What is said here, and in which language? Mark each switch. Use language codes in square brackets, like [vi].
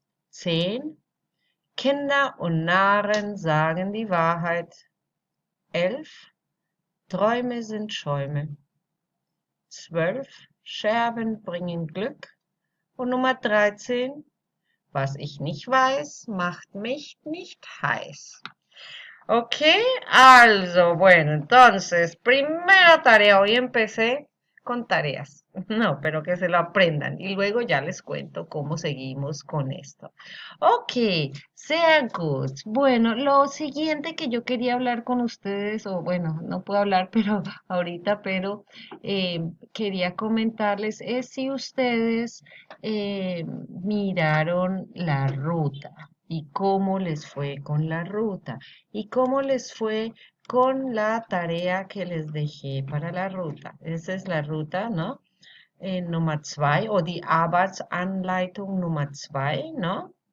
[de] 10: Kinder und Narren sagen die Wahrheit. 11: Träume sind Schäume. 12: Scherben bringen Glück. Und Nummer 13: Was ich nicht weiß, macht mich nicht heiß. [es] Ok, also, bueno, entonces, primera tarea. Hoy empecé con tareas. No, pero que se lo aprendan y luego ya les cuento cómo seguimos con esto. Ok, [de] sehr gut. [es] Bueno, lo siguiente que yo quería hablar con ustedes, o bueno, no puedo hablar pero ahorita, pero quería comentarles es si ustedes miraron la ruta y cómo les fue con la ruta y cómo les fue con la tarea que les dejé para la ruta. Esa es la ruta, ¿no? [de] Nummer 2 oder die Arbeitsanleitung Nummer 2, ¿no?